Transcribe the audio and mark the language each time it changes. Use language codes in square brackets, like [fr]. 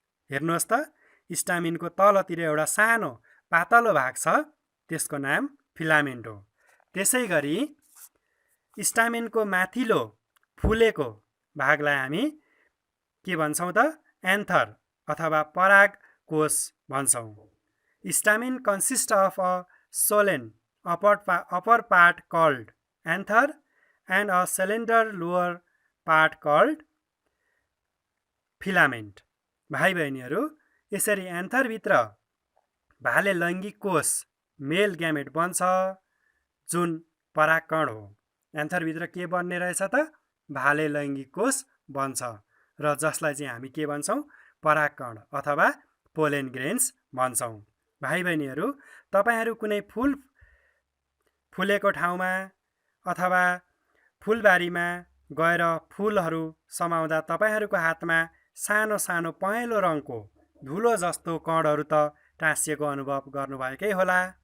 [ne] हेर्नुहोस् त, स्टामिनको तलतिर एउटा सानो पातलो भाग छ, त्यसको नाम फिलामेन्ट हो। त्यसै गरी स्टामिनको माथिल्लो फुलेको भागलाई हामी के भन्छौँ त? एन्थर अथवा पराग कोष भन्छौँ। [en] Stamen consist of a swollen upper part called anther and a slender lower part called filament. [ne] भाइ बहिनीहरू, यसरी एन्थरभित्र भाले लैङ्गिक कोष मेल ग्यामेट बन्छ जुन परागकण हो। एन्थरभित्र के बन्ने रहेछ त? भाले लैङ्गिक कोष बन्छ र जसलाई चाहिँ हामी के भन्छौँ? परागकण अथवा पोलेन ग्रेन्स भन्छौँ। भाइ बहिनीहरू, तपाईहरू कुनै फुल फुलेको ठाउँमा अथवा फुलबारीमा गएर फुलहरू समाउँदा तपाईहरूको हातमा सानो सानो पहेँलो रङको धुलो जस्तो कणहरू त टाँसिएको अनुभव गर्नुभएकै होला।